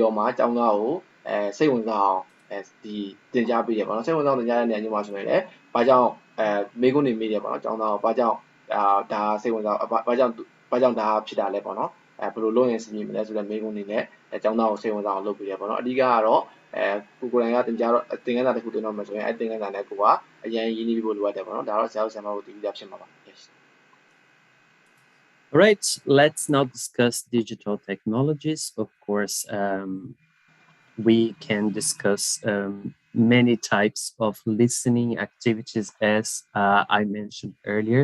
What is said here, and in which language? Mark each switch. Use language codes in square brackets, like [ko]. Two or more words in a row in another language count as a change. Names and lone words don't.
[my] တော့မှကျောင်းသားကိုစိတ်ဝင်စားအောင်ဒီသင်ကြားပေးတယ်ပေါ့နော်စိတ်ဝင်စားအောင်သင်ကြားတဲ့နေရာမျိုးမှာဆိုရင်လည်းဘာကြောင့်မေးခွန်းတွေမေးတယ်ပေါ့နော်ကျောင်းသားကိုဘာကြောင့်ဒါစိတ်ဝင်စားဘာကြောင့်ဒါဖြစ်တာလဲပေါ့နော်ဘယ်လိုလုပ်ရင်စီမီမလဲဆိုတဲ့မေးခွန်းတွေနဲ့ကျောင်းသားကိုစိတ်ဝင်စားအောင်လုပ်ပေးတယ်ပေါ့နော်အဓိကကတော့ကိုယ်တိုင်ကသင်ကြားတော့သင်ခန်းစာတစ်ခုသင်တော့မယ်ဆိုရင်အဲ့သင်ခန်းစာနဲ့ကိုကအရင်ရင်းနှီးပြီးဖို့လိုအပ်တယ်ပေါ့နော်ဒါတော့ဆရာတို့တည်ပြီးသားဖြစ်မှာပါ yes [en] All right, let's now discuss digital technologies. Of course, we can discuss many types of listening activities as I mentioned earlier.